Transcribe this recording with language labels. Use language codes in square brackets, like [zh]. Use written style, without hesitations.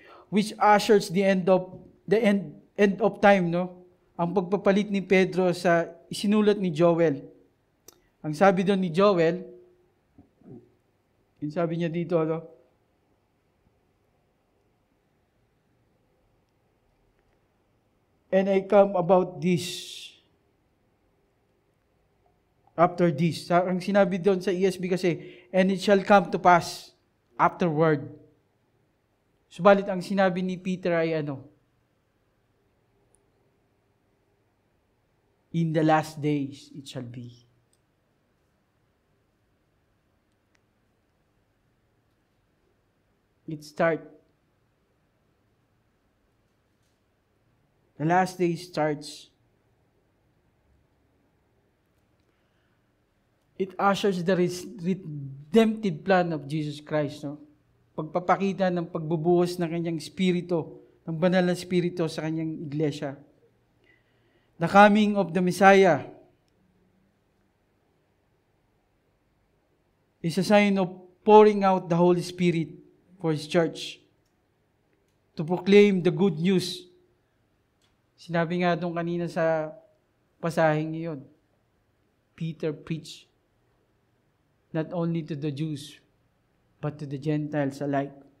[en] which ushers the end of time, no? [tl] Ang pagpapalit ni Pedro sa isinulat ni Joel. Ang sabi doon ni Joel, yung sabi niya dito, no? [en] And I come about this, after this. [tl] Ang sinabi doon sa ESV kasi, [en] and it shall come to pass afterward. [tl] Subalit ang sinabi ni Peter ay ano? [en] In the last days it shall be. It start. The last day starts. It ushers the redemptive plan of Jesus Christ, no? [tl] Pagpapakita ng pagbubuhos ng kanyang spirito, ng banal na spirito sa kanyang iglesia. [en] The coming of the Messiah is a sign of pouring out the Holy Spirit for His church to proclaim the good news. [tl] Sinabi nga doon kanina sa pasaheng iyon, [en] Peter preached not only to the Jews, but to the Gentiles alike.